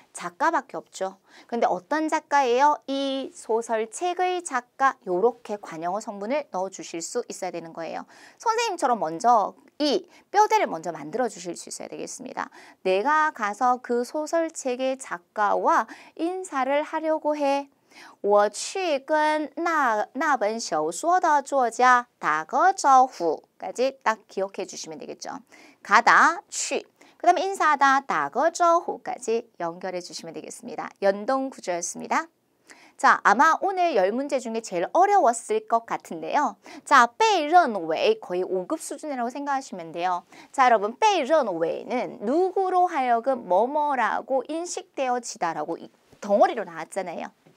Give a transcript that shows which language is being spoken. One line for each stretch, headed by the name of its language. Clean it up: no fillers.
Korean: 작가밖에 없죠. 근데 어떤 작가예요? 이 소설책의 작가 요렇게 관용어 성분을 넣어주실 수 있어야 되는 거예요. 선생님처럼 먼저 이 뼈대를 먼저 만들어 주실 수 있어야 되겠습니다. 내가 가서 그 소설책의 작가와 인사를 하려고 해.
Chinese: 我去跟那本小说的作家打个招呼
Korean: 까지 딱 기억해 주시면 되겠죠. 가다, 去. 그 다음에 인사하다,
Chinese: 打个招呼
Korean: 까지 연결해 주시면 되겠습니다. 연동 구조였습니다. 자, 아마 오늘 10문제 중에 제일 어려웠을 것 같은데요. 자, 被认为 거의 5급 수준이라고 생각하시면 돼요. 자, 여러분, 被认为는 누구로 하여금 뭐뭐라고 인식되어지다라고 덩어리로 나왔잖아요.